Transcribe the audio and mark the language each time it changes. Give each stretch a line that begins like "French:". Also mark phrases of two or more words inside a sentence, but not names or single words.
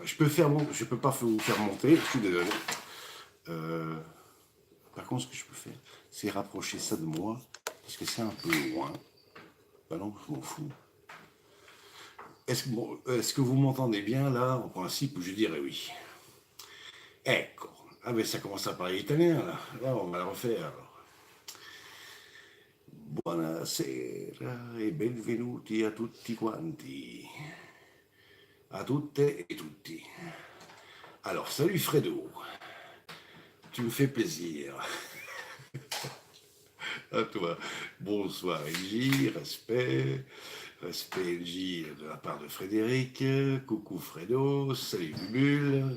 French: Je peux pas vous faire monter, je suis désolé. Par contre, ce que je peux faire, c'est rapprocher ça de moi, parce que c'est un peu loin. Bah non, je m'en fous. Est-ce que vous m'entendez bien là? En principe, je dirais oui. Ecco. Ah mais ça commence à parler italien là. Là, on va le refaire.
Italian: Buonasera e benvenuti a tutti quanti. A tutte et tutti.
French: Alors, salut Fredo. Tu me fais plaisir. À toi. Bonsoir Élie, respect. Respect NJ de la part de Frédéric. Coucou Fredo, salut Bubule.